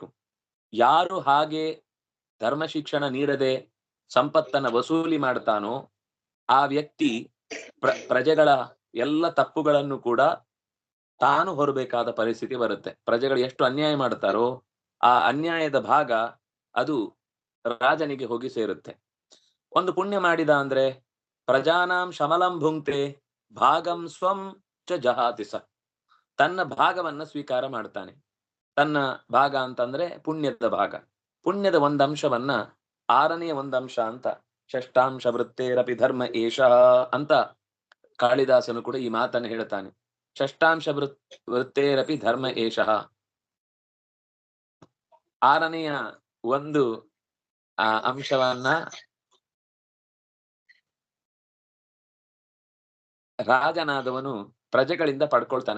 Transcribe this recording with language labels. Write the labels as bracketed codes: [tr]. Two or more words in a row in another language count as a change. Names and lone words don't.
[kn] ಯಾರು ಹಾಗೆ ಧರ್ಮ ಶಿಕ್ಷಣ ನೀಡದೆ ಸಂಪತ್ತನ್ನ ವಸೂಲಿ ಮಾಡ್ತಾನೋ ಆ ವ್ಯಕ್ತಿ ಪ್ರಜೆಗಳ ಎಲ್ಲ ತಪ್ಪುಗಳನ್ನು ಕೂಡ ತಾನು ಹೊರಬೇಕಾದ ಪರಿಸ್ಥಿತಿ ಬರುತ್ತೆ. ಪ್ರಜೆಗಳು ಎಷ್ಟು ಅನ್ಯಾಯ ಮಾಡ್ತಾರೋ ಆ ಅನ್ಯಾಯದ ಭಾಗ ಅದು ರಾಜನಿಗೆ ಹೋಗಿ ಸೇರುತ್ತೆ. ಒಂದು ಪುಣ್ಯ ಮಾಡಿದ ಅಂದ್ರೆ [sa] ಪ್ರಜಾನಾಂ ಶಮಲಂ ಭುಂಕ್ತೆ ಭಾಗಂ ಸ್ವಂ ಚ ಜಹಾತಿ ಸ, [kn] ತನ್ನ ಭಾಗವನ್ನ ಸ್ವೀಕಾರ ಮಾಡ್ತಾನೆ. ತನ್ನ ಭಾಗ ಅಂತಂದ್ರೆ ಪುಣ್ಯದ ಭಾಗ. ಪುಣ್ಯದ ಒಂದಂಶವನ್ನ 6ನೇ ಒಂದಂಶ ಅಂತ [sa] ಷಷ್ಟಾಂಶ ವೃತ್ತೇರಪಿ ಧರ್ಮ ಏಷ [kn] ಅಂತ ಕಾಳಿದಾಸನು ಕೂಡ ಈ ಮಾತನ್ನು ಹೇಳ್ತಾನೆ. [sa] ಷಷ್ಟಾಂಶ ವೃತ್ತೇರಪಿ ಧರ್ಮ ಏಷ, [kn] 6ನೆಯ ಒಂದು ಅಂಶವನ್ನ ರಾಜನಾದವನು ಪ್ರಜೆಗಳಿಂದ ಪಡ್ಕೊಳ್ತಾನೆ.